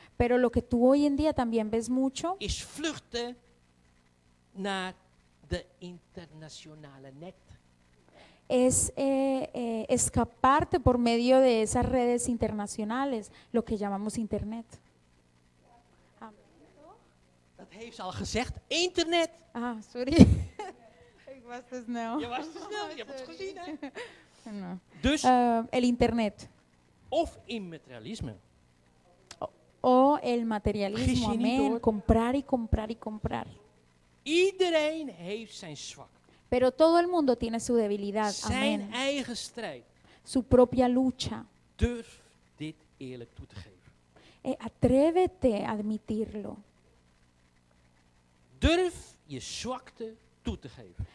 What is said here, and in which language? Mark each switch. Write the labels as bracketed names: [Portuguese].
[Spanish] Pero lo que tú hoy en día también ves mucho [Dutch] is vluchten naar de internationale net. [Spanish] es escaparte por medio de esas redes internacionales, lo que llamamos internet. [Dutch] Dat heeft ze al gezegd. Internet. Ah, sorry. Ik was te snel. Je was te snel, je hebt het gezien hè. [Spanish] No. [Dutch] Dus, [Spanish] El internet [Dutch] of immaterialisme. [Spanish] o el materialismo, [Dutch] Vergis je niet, [Spanish] amén, [Dutch] hoor. [Spanish] comprar y comprar y comprar. [Dutch] Iedereen heeft zijn zwak. [Spanish] Pero todo el mundo tiene su debilidad, [Dutch] Zijn [Spanish] amén, [Dutch] eigen strijd. [Spanish] su propia lucha. [Dutch] Durf dit eerlijk toe te geven. [Spanish] Atrévete a admitirlo, [Dutch] Durf je zwakte toe te geven.